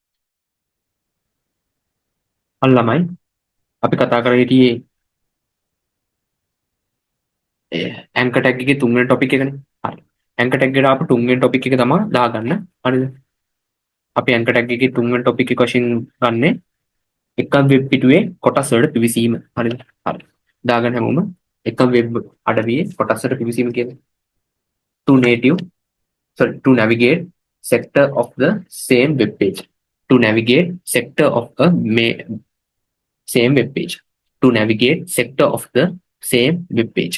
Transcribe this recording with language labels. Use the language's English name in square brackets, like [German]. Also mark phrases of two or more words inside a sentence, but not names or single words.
[Sinhala] අන්න ළමයි අපි කතා කරගෙන හිටියේ [English] anchor tag [Sinhala] එකේ තුන්වෙනි ටොපික් එකනේ. හරි. [English] anchor tag [Sinhala] එකට ආපු තුන්වෙනි ටොපික් එක තමයි දාගන්න. හරිද? අපි [English] anchor tag [Sinhala] එකේ තුන්වෙනි ටොපික් එක වශයෙන් ගන්නේ එකම වෙබ් පිටුවේ කොටස් වලට පිවිසීම. හරිද? හරි. දාගන්න හැමෝම එකම වෙබ් අඩවියේ කොටස් වලට පිවිසීම කියන්නේ [English] to native to navigate sector of the same web page. To navigate sector of a same web page. To navigate sector of the same web page.